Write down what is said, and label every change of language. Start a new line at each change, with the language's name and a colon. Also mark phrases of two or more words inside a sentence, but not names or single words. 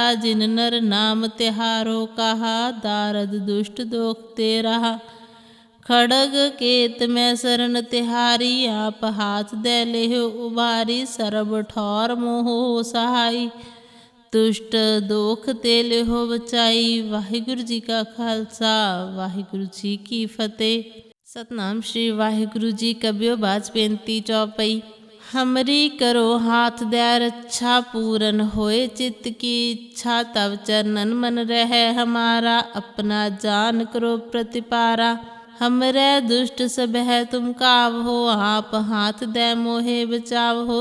Braj: जिन नर नाम तिहारो कहा, दारद दुष्ट दोख ते रहा। खड़ग केत में शरण तिहारी, आप हाथ दे लेहो उबारी। सरब ठौर मोह सहाई, दुष्ट दोख ते लेहो बचाई।
Punjabi: ਵਾਹਿਗੁਰੂ ਜੀ ਕਾ ਖ਼ਾਲਸਾ, ਵਾਹਿਗੁਰੂ ਜੀ ਕੀ ਫ਼ਤਹਿ। ਸਤਿਨਾਮ ਸ੍ਰੀ ਵਾਹਿਗੁਰੂ ਜੀ
Braj: कबियो बाज बेनती चौपई। हमरी करो हाथ दे रक्षा, पूरन होए चित्त की इच्छा। तब चरणन मन रहे हमारा, अपना जान करो प्रतिपारा। हमरे दुष्ट सब है तुम कावहो, आप हाथ दे मोहे बचावहो।